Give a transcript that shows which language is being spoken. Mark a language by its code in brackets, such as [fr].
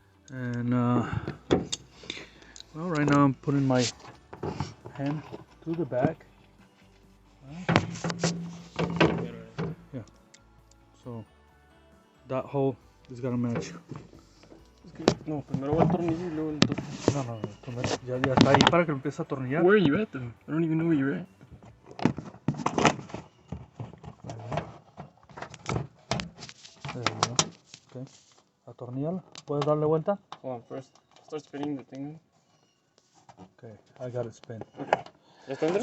[en] And well, right now I'm putting my hand to the back. Yeah, so that hole is gonna match. [es] No, primero va el tornillo y luego el No, ya está ahí para que lo empiece a atornillar. [en] Where are you at though? I don't even know where you're at. There we go. [es] Okay, atornillalo. ¿Puedes darle vuelta? [en] Hold on, first start spinning the thing. Okay, I got it spin. [es] Okay. ¿Ya está dentro?